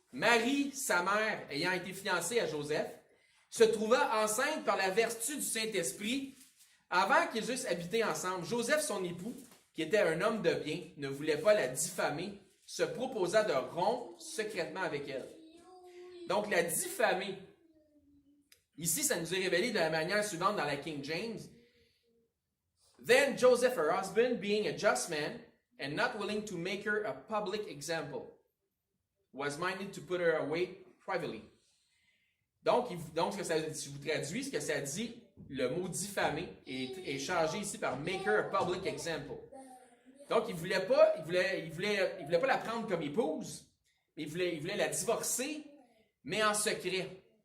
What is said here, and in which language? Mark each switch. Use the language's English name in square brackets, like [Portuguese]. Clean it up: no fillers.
[French] Marie, sa mère, ayant été fiancée à Joseph, se trouva enceinte par la vertu du Saint-Esprit avant qu'ils eussent habité ensemble. Joseph, son époux, qui était un homme de bien, ne voulait pas la diffamer, se proposa de rompre secrètement avec elle. Donc, la diffamer. Ici, ça nous est révélé de la manière suivante dans la King James. [English] Then Joseph, her husband, being a just man, and not willing to make her a public example, was minded to put her away privately. [French] Donc ce que ça si vous traduis, ce que ça dit, le mot diffamer est changé ici par [English] make her a public example. [French] Donc, il voulait pas la prendre comme épouse, mais il voulait la divorcer, mais en secret.